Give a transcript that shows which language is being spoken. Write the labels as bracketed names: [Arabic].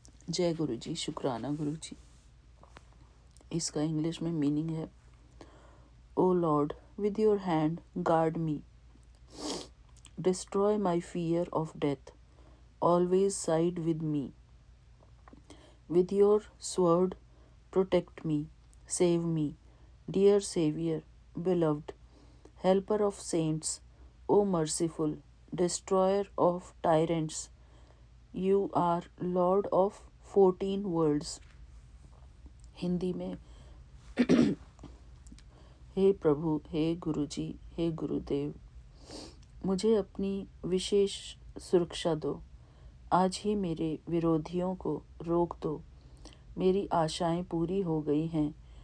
[Hindi] जय गुरु जी, शुक्राना गुरु जी। इसका इंग्लिश में मीनिंग है, [English] O lord, with your hand guard me, destroy my fear of death, always side with me. With your sword protect me, save me, dear Savior, beloved, helper of saints, O merciful, destroyer of tyrants. You are Lord of 14 worlds. [Hindi] Hindi में, हे प्रभु, हे गुरु जी, हे गुरुदेव, मुझे अपनी विशेष सुरक्षा दो। आज ही मेरे विरोधियों को रोक दो। मेरी आशाएं पूरी हो गई हैं।